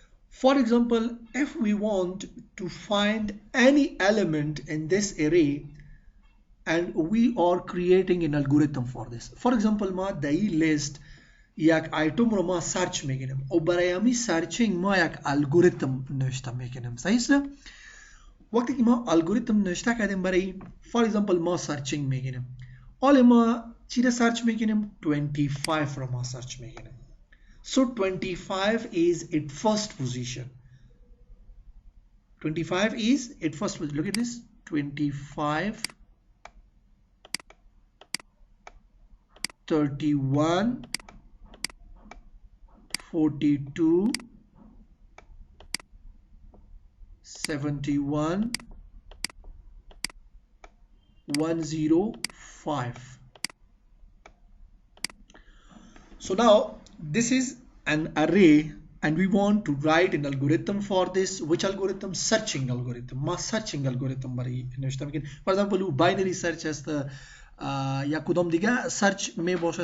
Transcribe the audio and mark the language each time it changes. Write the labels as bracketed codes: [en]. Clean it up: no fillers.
[en] For example, if we want to find any element in this array and we are creating an algorithm for this, for example, ma the list [fa] یک آیتم رو ما سرچ میکنیم و برای همی سرچینگ ما یک الگوریتم نوشته میکنیم. صحیح است؟ وقتی که ما الگوریتم نوشته کردیم برای فور ایگزامپل ما سرچینگ میکنیم، حالا ما چی رو سرچ میکنیم؟ 25 رو ما سرچ میکنیم. [en] So 25 is at first position. 25 is at first position. Look at this. 25, 31, 42, 71, 105. So now this is an array and we want to write an algorithm for this. Which algorithm? Searching algorithm. Ma searching algorithm [fa] برای نوشته میکنیم. [en] For example binary search [fa] است یا کدام دیگه search می باشه.